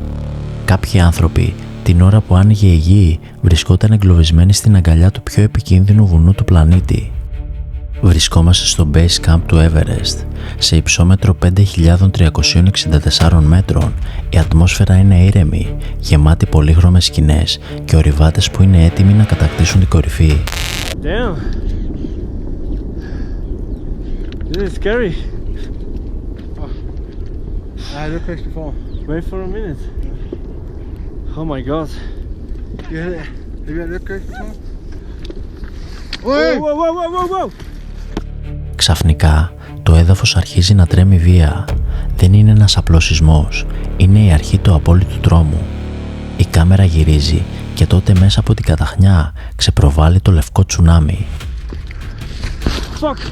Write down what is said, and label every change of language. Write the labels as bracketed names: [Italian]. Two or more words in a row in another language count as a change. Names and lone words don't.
[Greek] Κάποιοι άνθρωποι, την ώρα που άνοιγε η γη, βρισκόταν εγκλωβισμένοι στην αγκαλιά του πιο επικίνδυνου βουνού του πλανήτη. Βρισκόμαστε στο Base Camp του Everest. Σε υψόμετρο 5.364 μέτρων, η ατμόσφαιρα είναι ήρεμη, γεμάτη πολύχρωμες σκηνές και ορειβάτες που είναι έτοιμοι να κατακτήσουν την κορυφή. [English] Damn. This is scary. I look like to fall. Wait for a minute. Oh my god. Yeah, you look like to fall. Whoa. [Greek] Ξαφνικά, το έδαφος αρχίζει να τρέμει βία. Δεν είναι ένας απλός σεισμός, είναι η αρχή του απόλυτου τρόμου. Η κάμερα γυρίζει και τότε μέσα από την καταχνιά ξεπροβάλλει το λευκό τσουνάμι. [English] Fuck.